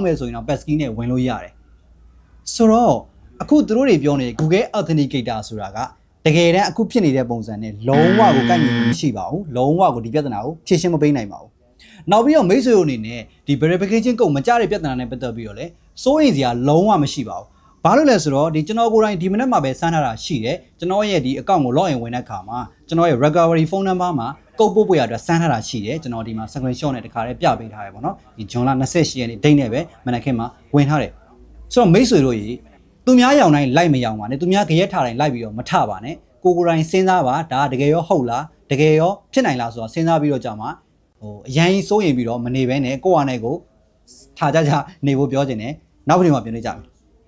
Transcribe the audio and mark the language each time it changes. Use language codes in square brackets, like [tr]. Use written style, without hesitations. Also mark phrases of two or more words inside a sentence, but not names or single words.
[my] မယ်ဆိုရင်တော့ passkey နဲ့ဝင်လို့ရတယ်ဆိုတော့အခုသူတို့တွေပြောနေ Google Authenticator ဆိုတာကတကယ်တမ်းအခုဖြစ်နေတဲ့ပုံစံနဲ့လုံးဝကိုကိုက်ညီမှုမရှိပါဘူးလုံးဝကိုဒီပြဿနာကိုဖြေရှင်းမပေး နိုင်ပါဘူးနောက်ပြီးတော့မိတ်ဆွေတို့အနေနဲ့ဒီ [en] verification code [my] မကြတဲ့ပြဿနာနဲ့ပတ်သက်ပြီးတော့လေစိုးရိမ်စရာလုံးဝမရှိပါဘူးဘာလို့လဲဆိုတော့ဒီကျွန်တော် ကိုယ်တိုင်ဒီမနေ့မှာပဲစမ်းထားတာရှိတယ်ကျွန်တော်ရဲ့ဒီ account ကို login ဝင်တဲ့အခါမှာကျွန်တော်ရဲ့ [en] recovery phone number [my] မှာကုတ်ပို့ဖို့ရအတွက်စမ်းထားတာရှိတယ်ကျွန်တော်ဒီမှာ screenshot နဲ့တခါတည်းပြပေးထားတယ်ပေါ့နော်ဒီဇွန်လ28ရက်နေ့ဒိတ်နဲ့ပဲမနက်ခင်းမှာဝင်ထားတယ်ဆိုတော့မိတ်ဆွေတို့ကြီးသူများရောင်တိုင်းလိုက်မရောင်ပါနဲ့သူများကြရက်ထားတိုင်းလိုက်ပြီးတော့မထပါနဲ့ကိုယ်တိုင်စဉ်းစားပါဒါတကယ်ရောဟုတ်လားတကယ်ရောဖြစ်နိုင်လားဆိုတော့စဉ်းစားပြီးတော့ကြာမှာအရင်စိုးရင်ပြီးတော့မနေဘဲနဲ့ကိုယ့်အနေကိုထားကြနေဖို့ပြောချင်တယ်နောက်ပြန်ပြန်နေကြမယ်